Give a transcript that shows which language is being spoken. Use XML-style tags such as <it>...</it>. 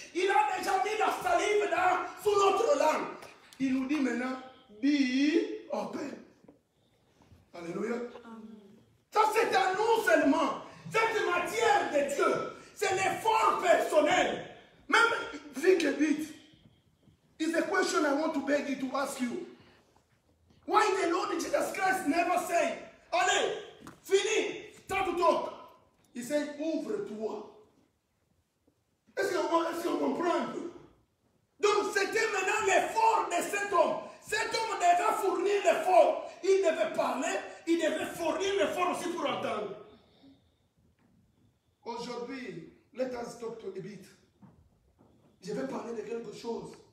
<fr>Il a déjà mis la salive sous notre langue. Il nous dit maintenant,</fr> <en>be open.</en> <fr>Alléluia. Ça c'est à nous seulement. Cette matière de Dieu, c'est l'effort personnel. Même,</fr> <en>think a bit. It's a question I want to beg you to ask you. Why the Lord Jesus Christ never say,</en> <fr>allez, fini,</fr> <en>start to talk.</en> <fr>Il</fr> <en>said,</en> <fr>ouvre-toi. Est-ce qu'on comprend un peu? Donc c'était maintenant l'effort de cet homme. Cet homme devait fournir l'effort. Il devait parler, il devait fournir l'effort aussi pour entendre. Aujourd'hui,</fr> <en>let us talk to a bit.</en> <fr>Je vais parler de quelque chose.</fr>